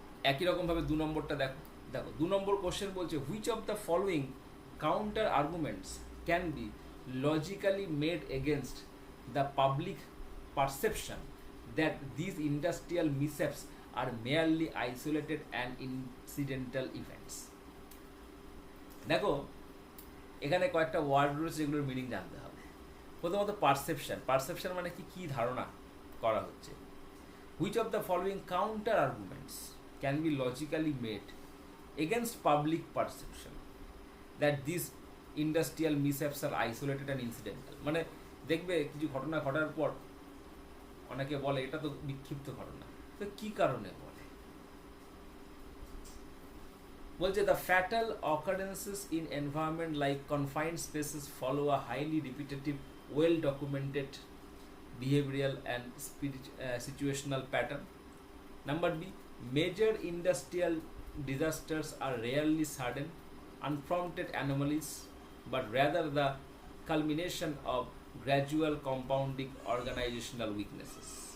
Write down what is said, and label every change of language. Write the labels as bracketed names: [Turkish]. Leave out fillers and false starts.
[Bangla] একই রকমভাবে 2 নম্বরটা দেখো। 2 নম্বর কোশ্চেন বলছে, [English] Which of the following counter arguments can be logically made against the public perception that this industrial mishaps are merely isolated and incidental events. [Bangla] দেখো এখানে কয়েকটা ওয়ার্ড রয়েছে যেগুলোর মিনিং জানতে হবে। প্রথমত পারসেপশন মানে কি ধারণা করা হচ্ছে। [English] Which of the following counter arguments can be logically made against public perception that these industrial mishaps are isolated and incidental? [Bangla] মানে দেখবে কিছু ঘটনা ঘটার পর অনেকে বলে এটা তো বিক্ষিপ্ত ঘটনা, তো কি কারণে বলে? বলছে [English] the fatal occurrences in environment like confined spaces follow a highly repetitive, well documented behavioral and situational pattern. Number B, Major industrial disasters are rarely sudden, unprompted anomalies, but rather the culmination of gradual compounding organizational weaknesses.